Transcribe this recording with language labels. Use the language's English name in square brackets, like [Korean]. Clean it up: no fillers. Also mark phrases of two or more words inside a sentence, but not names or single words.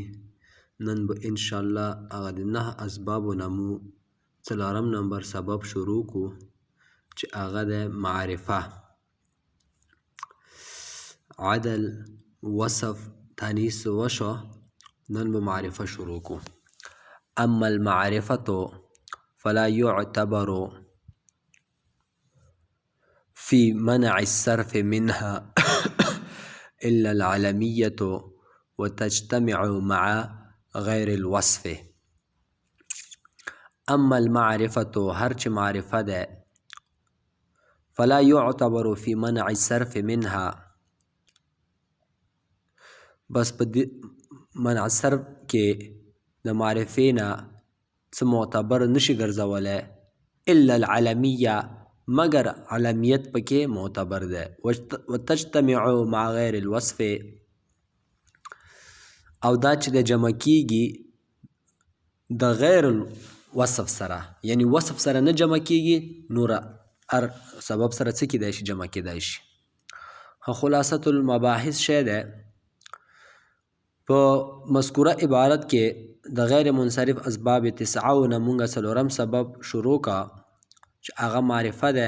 [Pashto] نن به ان شاء الله هغه د 9 اسبابونه مو 4 نمبر سبب شروع کو چې هغه د معرفه، عدل، وصف، تانیث وشو. نن به معرفه شروع کو. [Arabic] اما المعرفة فلا يعتبر في منع الصرف منها إلا العلمية وتجتمع مع غير الوصف. اما المعرفة [Pashto] هرچ معرفه ده [Arabic] فلا يعتبر في منع الصرف منها، [Pashto] بس په منع صرف کې د معرفې نه څه معتبر نشي ګرځولی [Arabic] الا العلمیه [Pashto] مگر علمیت پکې معتبر ده. [Arabic] وتجتمع مع غیر الوصف، [Pashto] او دا چې د جمع کیږي د [Arabic] غیر الوصف [Pashto] سره، یعنی وصف سره نه جمع کیږي، نوره هر سبب سره څه کیدای شي جمع کیدای شي. [Arabic] خلاصة المباحث [Pashto] شی ده په مذکوره عبارت کې د غیر منصرف اسباب 9 نه مونږه 4 سبب شروع کا چې هغه معرفه ده.